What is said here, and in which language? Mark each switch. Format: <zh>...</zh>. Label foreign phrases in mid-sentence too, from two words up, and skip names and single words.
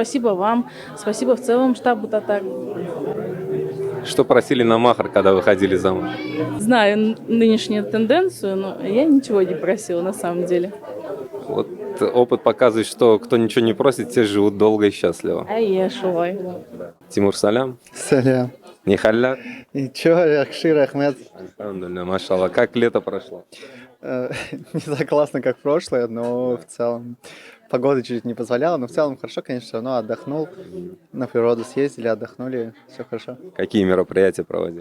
<ru>Спасибо вам, спасибо в целом штабу татар. Что просили на махар, когда выходили замуж? Знаю нынешнюю тенденцию, но я ничего не просила на самом деле. Вот опыт показывает, что кто ничего не просит, те живут долго и счастливо. А я шулай. Тимур, салям. Салям.</ru> <tt>Нихалля.</tt> <ru>И чё, Рахшир Ахмед?</ru> <ar>الحمد لله، ما شاء الله.</ar> <ru>Как лето прошло? Не так классно, как прошлое, но в целом погода чуть не позволяла, но в целом хорошо, конечно, все равно отдохнул, на природу съездили, отдохнули, все хорошо. Какие мероприятия проводили?</ru>